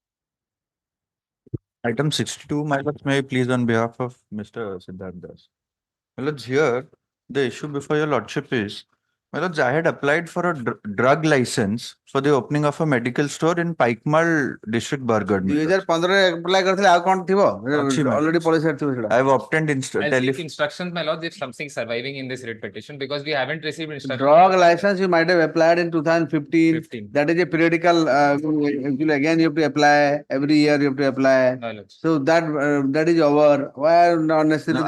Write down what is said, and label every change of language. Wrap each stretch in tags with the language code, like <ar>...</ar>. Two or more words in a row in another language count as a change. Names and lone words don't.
<en>Item 62, my lords, may I please on behalf of Mr. Siddharth Das. My lords, here, the issue before your lordship is, my lords, I had applied for a drug license for the opening of a medical store in Pikemal district, Bargarh. my lords.</en> <or>2015 apply करଥିଲେ ଆଉ କଣ ଥିବ ଅଛି,</or> <en>ma'am. already policy</en> <or>ଥିବ ସେଟା</or> <en>I have obtained I'll seek instructions, my lords, if something surviving in this writ petition, because we haven't received instructions. drug license you might have applied in 2015. 15. That is a periodical actually again you have to apply every year you have to apply. My lords. So that is over. Why not necessarily?</en>